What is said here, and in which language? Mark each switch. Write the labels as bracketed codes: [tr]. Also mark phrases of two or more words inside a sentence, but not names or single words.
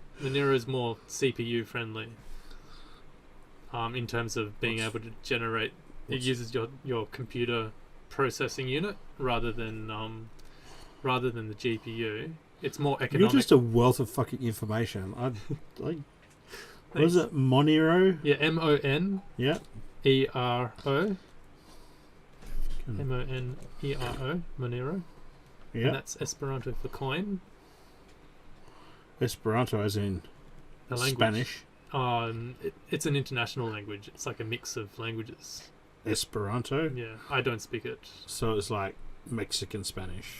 [en] Monero is more CPU friendly. In terms of being able to generate, it uses your computer processing unit rather than the GPU. It's more economic. You're just a wealth of fucking information. What is it? Monero? Yeah, M-O-N. Yeah. E-R-O. M-O-N-E-R-O. Monero. Yeah. And that's Esperanto for coin. Esperanto as in The language. Spanish. It's an international language. It's like a mix of languages. Esperanto? Yeah, I don't speak it. So it's like Mexican Spanish.